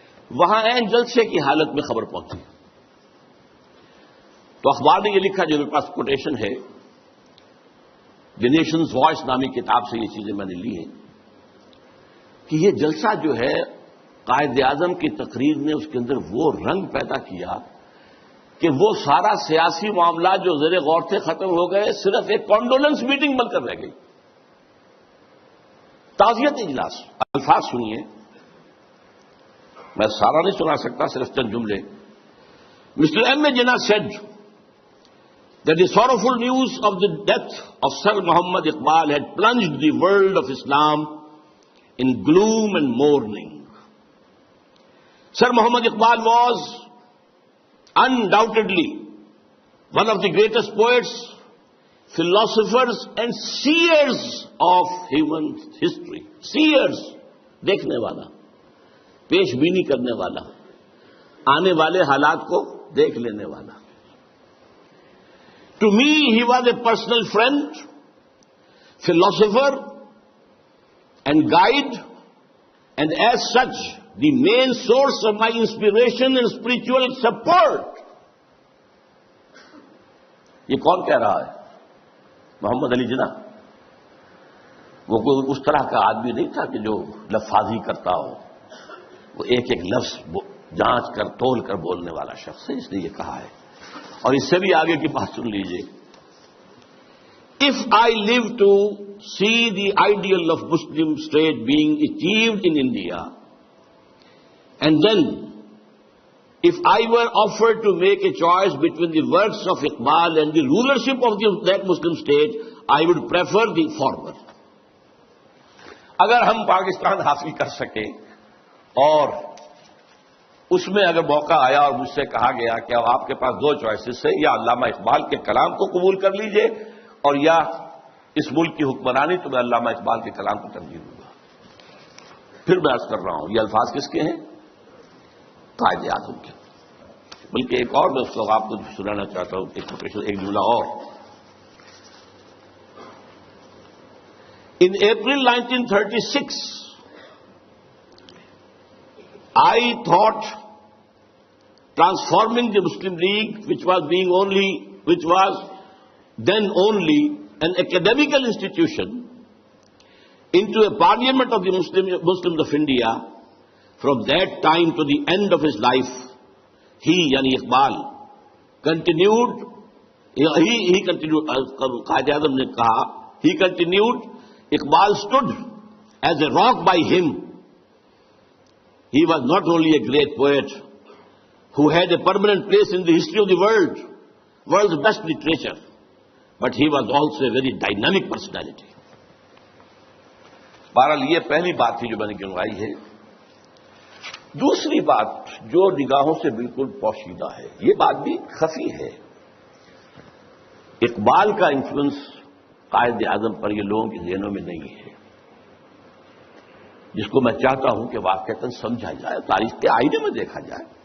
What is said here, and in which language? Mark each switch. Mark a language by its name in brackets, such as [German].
[Urdu] وہاں عین جلسے کی حالت میں خبر پہنچی تو اخبار نے یہ لکھا، جو میرے پاس کوٹیشن ہے، دی نیشنز وائس نامی کتاب سے یہ چیزیں میں نے لی ہیں، کہ یہ جلسہ جو ہے قائد اعظم کی تقریر نے اس کے اندر وہ رنگ پیدا کیا کہ وہ سارا سیاسی معاملات جو زیر غور تھے ختم ہو گئے، صرف ایک کانڈولنس میٹنگ بن کر رہ گئی. تعزیت اجلاس. الفاظ سنیے، میں سارا نہیں سنا سکتا، صرف چند جملے. [English] Mister M A Jinnah said that the sorrowful news of the death of Sir Muhammad Iqbal had plunged the world of Islam in gloom and mourning. Sir Muhammad Iqbal was undoubtedly one of the greatest poets, philosophers and seers of human history. [Urdu] Seers, دیکھنے والا، پیش بینی کرنے والا، آنے والے حالات کو دیکھ لینے والا. [English] To me, he was a personal friend, philosopher, and guide, and as such, the main source of my inspiration and spiritual support. [Urdu] یہ کون کہہ رہا ہے؟ محمد علی جناح. وہ کوئی اس طرح کا آدمی نہیں تھا کہ جو لفاظی کرتا ہو. وہ ایک ایک لفظ جانچ کر تول کر بولنے والا شخص ہے، اس نے یہ کہا ہے. اور اس سے بھی آگے کی بات سن لیجئے. [English] If I live to see the ideal of Muslim state being achieved in India, and then if I were offered to make a choice between the works of Iqbal and the rulership of that Muslim state, I would prefer the former. [Urdu] اگر ہم پاکستان حاصل کر سکے اور اس میں اگر موقع آیا اور مجھ سے کہا گیا کہ اب آپ کے پاس دو چوائسز ہیں، یا علامہ اقبال کے کلام کو قبول کر لیجئے اور یا اس ملک کی حکمرانی، تو میں علامہ اقبال کے کلام کو ترجیح دوں گا. پھر میں عرض کر رہا ہوں، یہ الفاظ کس کے ہیں؟ قائد اعظم کے. بلکہ ایک اور میں اس کو آپ کو سنانا چاہتا ہوں، ایک جملہ اور. [English] In April 1936, I thought transforming the Muslim League, which was then only an academical institution, into a parliament of the Muslims of India. From that time to the end of his life, he, yani Iqbal, continued, [Urdu] Qaid Azam ne kaha, [English] he continued, Iqbal stood as a rock by him. He was not only a great poet who had a permanent place in the history of the world's best literature, but he was also a very dynamic personality. [Urdu] بہرحال یہ پہلی بات تھی جو میں نے گنوائی ہے. دوسری بات جو نگاہوں سے بالکل پوشیدہ ہے، یہ بات بھی خفی ہے. اقبال کا انفلوئنس قائد اعظم پر یہ لوگوں کے ذہنوں میں نہیں ہے، جس کو میں چاہتا ہوں کہ واقعتاً سمجھا جائے، تاریخ کے آئینے میں دیکھا جائے.